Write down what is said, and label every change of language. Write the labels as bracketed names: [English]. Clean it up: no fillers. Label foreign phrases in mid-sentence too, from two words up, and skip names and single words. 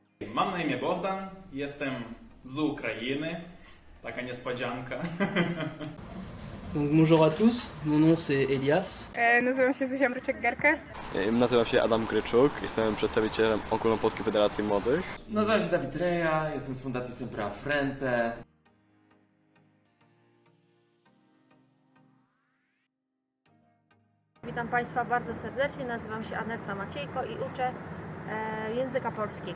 [Polish] mam na imię Bogdan, jestem z Ukrainy, taka niespodzianka. [French] Donc bonjour à tous, mon nom c'est Elias. [Polish] Nazywam się Zuzia Mryczek-Gerkę. Nazywam się Adam Gryczuk, jestem przedstawicielem Ogólnopolskiej Federacji Młodych. Nazywam się Dawid Reja, jestem z Fundacji Sempra Frente. Witam Państwa bardzo serdecznie, nazywam się Aneta Maciejko i uczę języka polskiego.